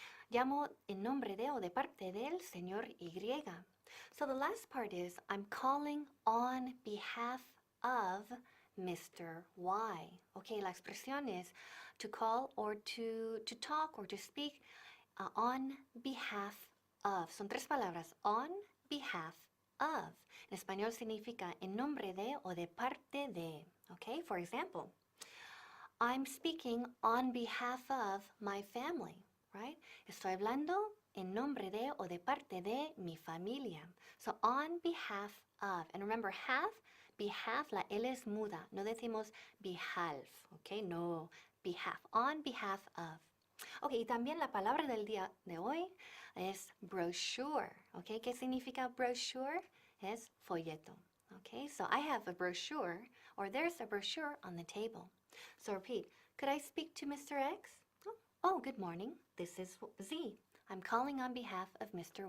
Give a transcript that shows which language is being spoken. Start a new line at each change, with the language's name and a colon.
Spanish: Llamo en nombre de o de parte del señor Y.
English: So the last part is, I'm calling on behalf of Mr. Y. Okay,
Spanish: la expresión es
English: to call or to talk or to speak on behalf of.
Spanish: Son tres palabras, on behalf of. En español significa en nombre de o de parte de.
English: Okay, for example, I'm speaking on behalf of my family, right?
Spanish: Estoy hablando en nombre de o de parte de mi familia.
English: So on behalf of. And remember, behalf,
Spanish: la L es muda. No decimos behalf, okay? No, behalf.
English: On behalf of.
Spanish: Ok, y también la palabra del día de hoy es brochure, ok? ¿Qué significa brochure? Es folleto, ok?
English: So I have a brochure, or there's a brochure on the table. So repeat, could I speak to Mr. X? Oh, good morning. This is Z. I'm calling on behalf of Mr.